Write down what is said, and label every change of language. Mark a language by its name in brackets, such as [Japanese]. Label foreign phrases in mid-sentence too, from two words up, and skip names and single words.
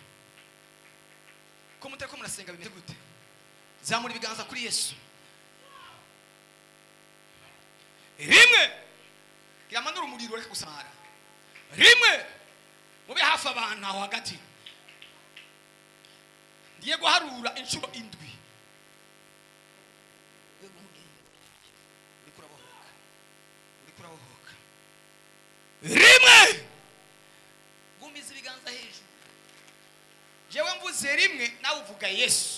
[Rundi] Ko mutariko murasenga bimeze gute? Zamura ibiganza kuri Yesu. Rimwe. Kiramanura umuriro reka gusamara. Rimwe. Mube hafi abantu aho hagati. Ndiye guharura inshuro indwi. Rimwe. Gumiza ibiganza hejuru. Jewe mvuze rimwe nawe uvuga Yesu.